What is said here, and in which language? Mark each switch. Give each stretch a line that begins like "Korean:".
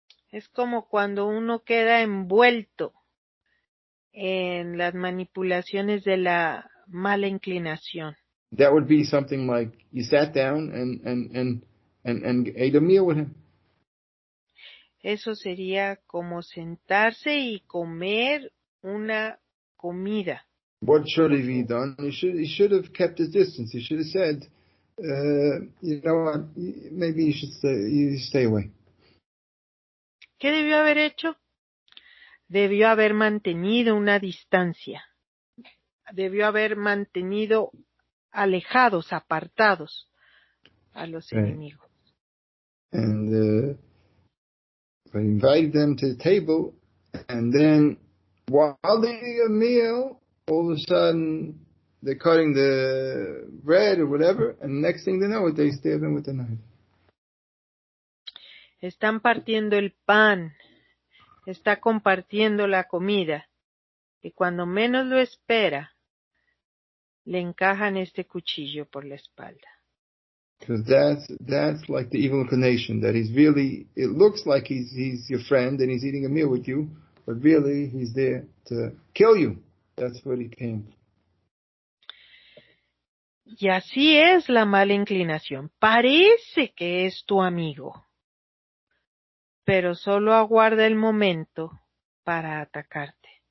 Spanish: Es como cuando uno queda envuelto en las manipulaciones de la mala inclinación.
English: That would be something like you sat down and ate a meal with him.
Spanish: Eso sería como sentarse y comer una comida.
English: What should have he done? He should have kept his distance. He should have said, you know what, maybe you should stay away.
Spanish: ¿Qué debió haber hecho? Debió haber mantenido una distancia. Debió haber mantenido alejados, apartados a los enemigos.
English: And but invited them to the table, and then while they're eating a meal, all of a sudden they're cutting the bread or whatever, and next thing they know, they stab him with a knife.
Spanish: Están partiendo el pan, está compartiendo la comida, y cuando menos lo espera, le encajan este cuchillo por la espalda.
English: Because that's like the evil inclination, that it looks like he's your friend and he's eating a meal with you, but really he's there to kill you. That's what he came for.
Spanish: Y así es la mala inclinación. Parece que es tu amigo, pero solo aguarda el momento para atacarte.